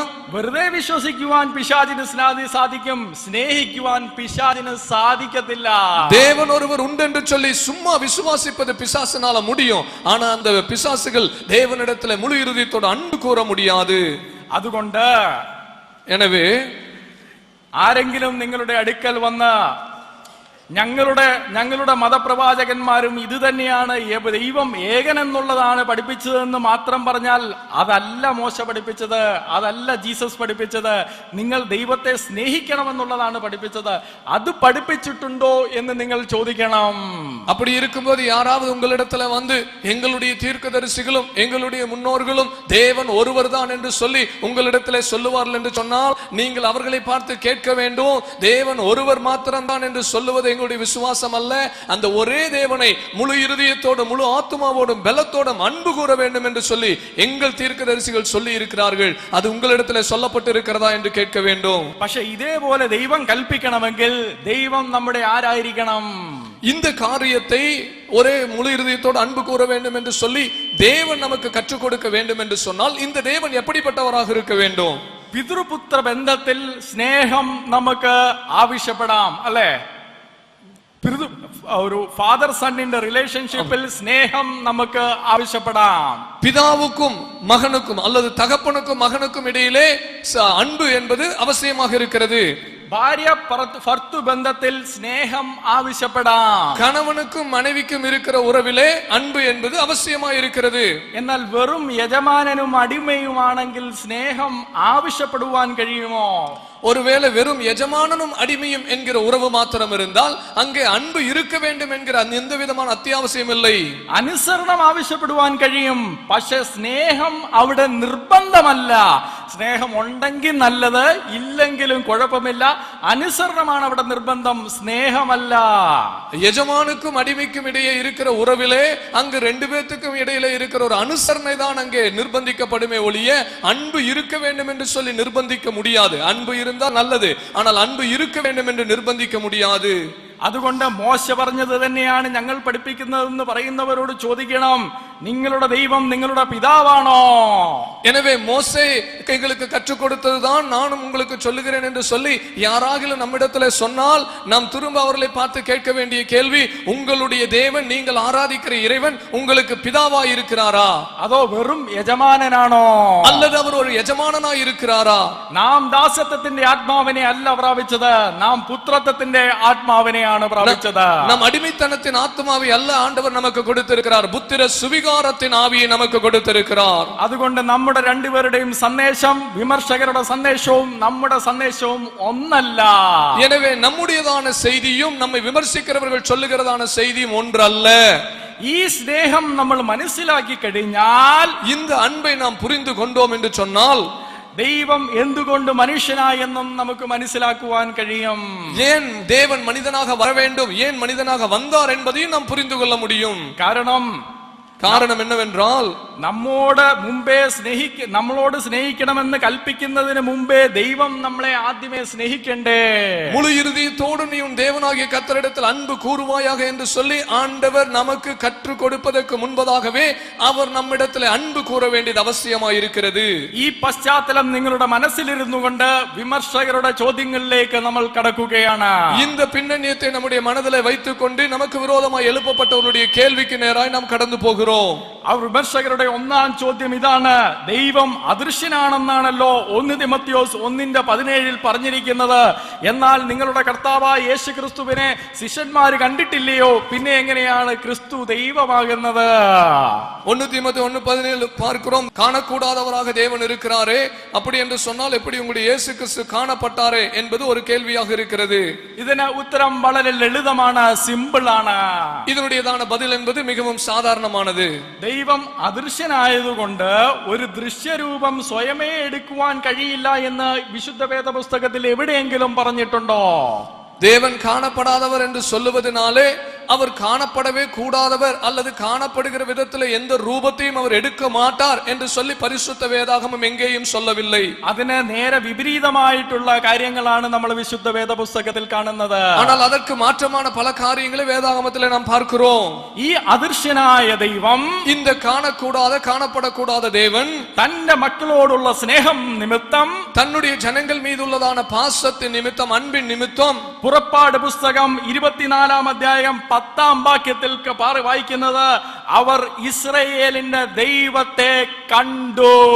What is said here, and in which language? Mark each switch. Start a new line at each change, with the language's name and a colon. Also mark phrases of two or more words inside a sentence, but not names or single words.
Malayalam: വെറുതെ വിശ്വസിക്കുവാൻ പിശാചിന് സാധിക്കും, സ്നേഹിക്കുവാൻ പിശാചിന് സാധിക്കത്തില്ല.
Tamil: தேவன் ஒருவர் உண்டென்று சொல்லி சும்மா விசுவாசிப்பது பிசாசினால முடியும், ஆனா அந்த பிசாசுகள் தேவனிடத்தில் முழு இருதயத்தோடு அன்பு கூற முடியாது.
Malayalam: അതുകൊണ്ട്
Tamil: எனவே
Malayalam: ആരെങ്കിലും നിങ്ങളുടെ അടുക്കൽ വന്ന് ഞങ്ങളുടെ മതപ്രവാചകന്മാരും ഇത് തന്നെയാണ് ദൈവം ഏകനെന്നുള്ളതാണ് പഠിപ്പിച്ചതെന്ന് മാത്രം പറഞ്ഞാൽ അതല്ല മോശ പഠിപ്പിച്ചത്, അതല്ല ജീസസ് പഠിപ്പിച്ചത്. നിങ്ങൾ ദൈവത്തെ സ്നേഹിക്കണമെന്നുള്ളതാണ് പഠിപ്പിച്ചത്. അത് പഠിപ്പിച്ചിട്ടുണ്ടോ എന്ന് നിങ്ങൾ ചോദിക്കണം.
Tamil: அப்படி இருக்கும்போது யாராவது உங்களிடத்துல வந்து எங்களுடைய தீர்க்கதரிசிகளும் எங்களுடைய முன்னோர்களும் தேவன் ஒருவர் தான் என்று சொல்லி உங்களிடத்துல சொல்லுவார்கள் என்று சொன்னால் நீங்கள் அவர்களை பார்த்து கேட்க வேண்டும், தேவன் ஒருவர் மாத்திரம்தான் என்று சொல்லுவது எங்களுடைய விசுவாசம் அல்ல. அந்த ஒரே தேவனை முழு இருதயத்தோடும் முழு ஆத்துமாவோடும் பலத்தோடும் அன்பு கூற வேண்டும் என்று சொல்லி எங்கள் தீர்க்கதரிசிகள் சொல்லி இருக்கிறார்கள். அது உங்களிடத்தில் சொல்லப்பட்டு இருக்கிறதா என்று கேட்க வேண்டும்.
Malayalam: പക്ഷേ ഇതേപോലെ ദൈവം കൽപ്പിക്കണമെങ്കിൽ ദൈവം നമ്മുടെ ആരായിരിക്കണം?
Tamil: இந்த காரியத்தை ஒரே முழு இருதயத்தோடு அன்பு கூற வேண்டும் என்று சொல்லி தேவன் நமக்கு கற்றுக் கொடுக்க வேண்டும் என்று சொன்னால் இந்த தேவன் எப்படிப்பட்டவராக இருக்க வேண்டும்?
Malayalam: പിതൃപുത്ര ബന്ധത്തിൽ സ്നേഹം നമുക്ക് ആവശ്യപ്പെടാം, അല്ലേ? ഒരു
English: father son's relationship
Malayalam: സ്നേഹം നമുക്ക് ആവശ്യപ്പെടാം.
Tamil: பிதாவுக்கும் மகனுக்கும் அல்லது தகப்பனுக்கும் மகனுக்கும் இடையிலே அன்பு என்பது அவசியமாக இருக்கிறது.
Malayalam: ഭാര്യ ഭർത്തു ബന്ധത്തിൽ സ്നേഹം ആവശ്യപ്പെടാം.
Tamil: கணவனுக்கும் மனைவிக்கும் இருக்கிற உறவிலே அன்பு என்பது அவசியமாய் இருக்கிறது.
Malayalam: എന്നാൽ വെറും യജമാനനും അടിമയുമാണെങ്കിൽ സ്നേഹം ആവശ്യപ്പെടുവാൻ കഴിയുമോ?
Tamil: ஒருவேளை வெறும் எஜமானனும் அடிமையும் என்கிற உறவு மாத்திரம் இருந்தால் அங்கே அன்பு இருக்க வேண்டும் என்கிற எந்த விதமான அத்தியாவசியம் இல்லை.
Malayalam: അനുസരണം ആവശ്യപ്പെടുവാൻ കഴിയും. പക്ഷെ സ്നേഹം അവിടെ നിർബന്ധമല്ല. സ്നേഹം ഉണ്ടെങ്കിൽ നല്ലത്, ഇല്ലെങ്കിലും കുഴപ്പമില്ല. അനുസരണമാണ് അവിടെ നിർബന്ധം, സ്നേഹമല്ല.
Tamil: எஜமானுக்கும் அடிமைக்கும் இடையே இருக்கிற உறவிலே அங்கு ரெண்டு பேத்துக்கும் இடையிலே இருக்கிற ஒரு அனுசரணை தான் அங்கே நிர்பந்திக்கப்படுமே ஒழிய அன்பு இருக்க வேண்டும் என்று சொல்லி நிர்பந்திக்க முடியாது. அன்பு இருந்தால் நல்லது, ஆனால் அன்பு இருக்க வேண்டும் என்று நிர்பந்திக்க முடியாது.
Malayalam: അതുകൊണ്ട് മോശ പറഞ്ഞത് തന്നെയാണ് ഞങ്ങൾ പഠിപ്പിക്കുന്നതെന്ന് പറയുന്നവരോട് ചോദിക്കണം, നിങ്ങളുടെ ദൈവം നിങ്ങളുടെ പിതാവാണോ?
Tamil: எனவே மோசே எங்களுக்கு கற்றுக் கொடுத்ததுதான் நானும் உங்களுக்கு சொல்லுகிறேன் என்று சொல்லி யாராகிலும் நம்மிடத்தில் சொன்னால் நாம் திரும்ப அவர்களை பார்த்து கேட்க வேண்டிய கேள்வி, உங்களுடைய தேவன், நீங்கள் ஆராதிக்கிற இறைவன் உங்களுக்கு பிதாவாய் இருக்கிறாரா? அதோ வெறும் எஜமானனானோ? அல்லது அவர் ஒரு எஜமானனாய் இருக்கிறாரா?
Malayalam: நாம் தாசത്വത്തിന്റെ ആത്മാവിനെ അല്ല പ്രാപിച്ചത്, നാം പുത്രത്വത്തിന്റെ ആത്മാവിനെ நம்
Tamil: அடிமைத்தனத்தின் ஆத்மாவை அல்ல ஆண்டவர் நமக்கு கொடுத்திருக்கிறார், புத்திர சுவிகாரத்தின் ஆவியை நமக்கு கொடுத்திருக்கிறார்.
Malayalam: അതുകൊണ്ട് നമ്മുടെ രണ്ടുപേരുടെയും സന്ദേശം വിമർശകരുടെ സന്ദേശവും നമ്മുടെ സന്ദേശവും ഒന്നല്ല.
Tamil: எனவே நம்முடையதான செய்தியும் நம்மை விமர்சிக்கிறவர்கள் சொல்லுகிறதான செய்தியும் ஒன்றல்ல.
Malayalam: ഈ സ്നേഹം നമ്മൾ മനസ്സിലാക്കി കഴിഞ്ഞാൽ,
Tamil: இந்த அன்பை நாம் புரிந்து கொண்டோம் என்று சொன்னால்,
Malayalam: ദൈവം എന്തുകൊണ്ട് മനുഷ്യനായി എന്നും നമുക്ക് മനസ്സിലാക്കുവാൻ കഴിയും.
Tamil: ஏன் தேவன் மனிதனாக வர வேண்டும், ஏன் மனிதனாக வந்தார் என்பதையும் நாம் புரிந்து கொள்ள முடியும். காரணம் என்னவென்றால்,
Malayalam: നമ്മളോട് സ്നേഹിക്കണമെന്ന് കൽപ്പിക്കുന്നതിന് മുമ്പേ ദൈവം നമ്മളെ ആദ്യമേ സ്നേഹിക്കണ്ടേ.
Tamil: முழு இருதயத்தோடு நீ உன் தேவனாகிய கர்த்தரிடத்தில் அன்பு கூறுவாயாக என்று சொல்லி ஆண்டவர் நமக்கு கற்றுக் கொடுப்பதற்கு முன்பதாகவே அவர் நம்மிடத்தில் அன்பு கூற வேண்டியது அவசியமாய் இருக்கிறது.
Malayalam: ഈ പശ്ചാത്തലം നിങ്ങളുടെ മനസ്സിലിരുന്നു കൊണ്ട് വിമർശകരുടെ ചോദ്യങ്ങളിലേക്ക് നമ്മൾ കടക്കുകയാണ്.
Tamil: இந்த பின்னணியத்தை நம்முடைய மனதிலே வைத்துக் கொண்டு நமக்கு விரோதமாய் எழுப்பப்பட்டவருடைய கேள்விக்கு நேராய் நாம் கடந்து போகிறோம்.
Malayalam: വിമർശകരുടെ ഒന്നാം ചോദ്യം ഇതാണ്, ദൈവം അദൃശ്യനാണെന്നാണല്ലോ 1 തിമോത്തിയോസ് 1:17 പറഞ്ഞിരിക്കുന്നത്. എന്നാൽ നിങ്ങളുടെ കർത്താവായ യേശു ക്രിസ്തുവിനെ ശിഷ്യന്മാർ കണ്ടിട്ടില്ലയോ, പിന്നെ എങ്ങനെയാണ് ക്രിസ്തു ദൈവമാകുന്നത്?
Tamil: 1 தீமோத்தேயு 1:17 பார்க்கிறோம், காணக்கூடாதவராக தேவன் இருக்கிறாரே, அப்படி என்று சொன்னால் எப்படி உங்களுடைய இயேசு கிறிஸ்து காணப்பட்டாரே என்பது ஒரு கேள்வியாக இருக்கிறது.
Malayalam: ഇതിന് ഉത്തരം വളരെ ലളിതമാണ്, സിമ്പിൾ ആണ്.
Tamil: இதனுடையதான பதில் என்பது மிகவும் சாதாரணமானது.
Malayalam: ദൈവം അദൃശ്യനായതുകൊണ്ട് ഒരു ദൃശ്യരൂപം സ്വയമേ എടുക്കുവാൻ കഴിയില്ല എന്ന് വിശുദ്ധ വേദപുസ്തകത്തിൽ എവിടെയെങ്കിലും പറഞ്ഞിട്ടുണ്ടോ?
Tamil: தேவன் காணப்படாதவர் என்று சொல்லுவதனாலே அவர் காணப்படவே கூடாதவர் அல்லது காணப்படுகிற விதத்தில் எந்த ரூபத்தையும் அவர் எடுக்க மாட்டார் என்று சொல்லி பரிசுத்த வேதாகமம் எங்கேயும் சொல்லவில்லை.
Malayalam: അതിന് നേരെ വിപരീതമായിട്ടുള്ള കാര്യങ്ങളാണ് നമ്മൾ വിശുദ്ധ വേദപുസ്തകത്തിൽ കാണുന്നത്.
Tamil: ஆனால் அதற்கு மாற்றமான பல காரியங்களை வேதாகமத்தில் நாம் பார்க்கிறோம்.
Malayalam: ഈ അദൃശ്യനായ ദൈവം,
Tamil: இந்த காணக்கூடாத காணப்படக்கூடாத தேவன்
Malayalam: തന്റെ മക്കളോടുള്ള സ്നേഹം നിമിത്തം,
Tamil: தன்னுடைய ஜனங்கள் மீது உள்ளதான பாசத்தின் நிமித்தம், அன்பின் நிமித்தம்,
Malayalam: പുറപ്പാട് പുസ്തകം 24-ാം അധ്യായം 10-ാം വാക്യത്തിൽ വായിക്കുന്നത്, അവർ ഇസ്രായേലിന്റെ ദൈവത്തെ കണ്ടു.